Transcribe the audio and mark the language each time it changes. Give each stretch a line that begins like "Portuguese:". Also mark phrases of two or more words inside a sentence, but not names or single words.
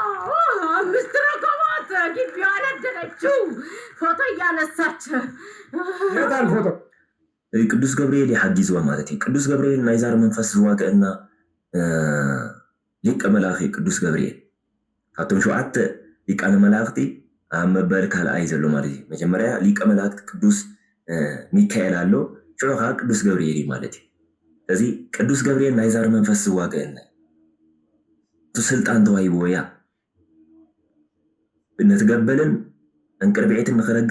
Amharic: ግቢዋ ነደለችው ፎቶ እያነሳች የታል ፎቶ
Tigrinya: ቅዱስ ገብርኤል ይሓጊዝዋ ማለት እዩ ቅዱስ ገብርኤል ናይ ዛር መንፈስ ዝዋግአና ሊቀ መላእኺ ቅዱስ ገብርኤል ካብቶም 7 ሊቃነ መላእኽቲ ኣብ መበል ካልኣይ ዘሎ ማለት እዩ መጀመርያ ሊቀ መላእኽቲ ቅዱስ ሚካኤል ኣሎ ሽዑ ከዓ ቅዱስ ገብርኤል እዩ ማለት እዩ ስለዚ ቅዱስ ገብርኤል ናይ ዛር መንፈስ ዝዋግአና ስልጣን ተዋሂብዎ እያ ነትገበልን እንቅርቢዒትን ንኽረግፅ